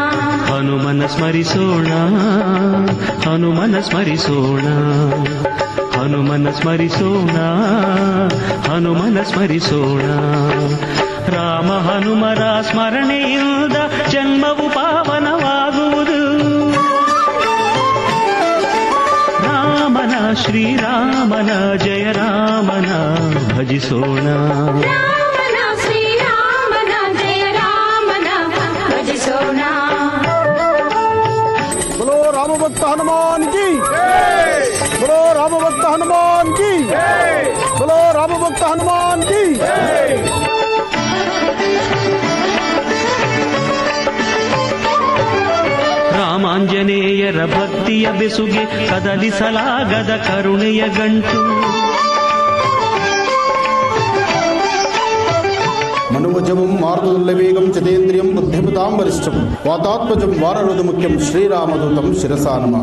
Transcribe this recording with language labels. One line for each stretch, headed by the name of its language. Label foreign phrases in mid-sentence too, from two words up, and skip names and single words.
Kannada: ಹನುಮನ ಸ್ಮರಿಸೋಣ ಹನುಮನ ಸ್ಮರಿಸೋಣ ಹನುಮನ ಸ್ಮರಿಸೋಣ ಹನುಮನ ಸ್ಮರಿಸೋಣ ರಾಮ ಹನುಮರ ಸ್ಮರಣೆಯಿಂದ ಜನ್ಮವು ಪಾವನವಾಗುವುದು ರಾಮನ ಶ್ರೀರಾಮನ ಜಯ ರಾಮನ ಭಜಿಸೋಣ ರಾಮನ ಶ್ರೀರಾಮನ ಜಯ ರಾಮನ ಭಜಿಸೋಣ
Hindi: बोलो राम भक्त हनुमान की बोलो राम भक्त हनुमान की बोलो राम भक्त हनुमान की
Kannada: ರಾಮಾಂಜನೇಯರ ಭಕ್ತಿಯ ಬೆಸುಗೆ ಕದಲಿಸಲಾಗದ ಕರುಣೆಯ ಗಂಟು
Sanskrit: ಮನುವಜವಂ ಮಾರುತುಲ್ಯ ವೇಗಂ ಚತೇಂದ್ರಿಯಂ ಬುದ್ಧಿಮತಾಂ ವರಿಷ್ಠಂ ವಾತಾತ್ಮಜಂ ವಾರರೋಧ ಮುಖ್ಯಂ ಶ್ರೀರಾಮದೂತಂ ಶಿರಸಾ ನಮಃ.